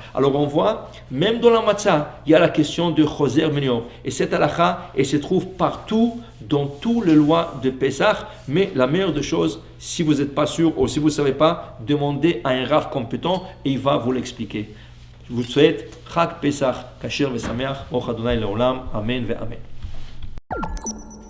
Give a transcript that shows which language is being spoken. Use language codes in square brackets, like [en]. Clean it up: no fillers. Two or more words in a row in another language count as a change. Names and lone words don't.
[fr] Alors on voit, même dans la matzah, il y a la question de [he] חוזר וניעור. [fr] Et cette halakha, elle se trouve partout, dans toutes les lois de Pessah. Mais la meilleure des choses, si vous n'êtes pas sûr ou si vous ne savez pas, demandez à un rav compétent et il va vous l'expliquer. Je vous souhaite [he] חג פסח, כשר ושמח, ברוך ה' לעולם, אמן ואמן.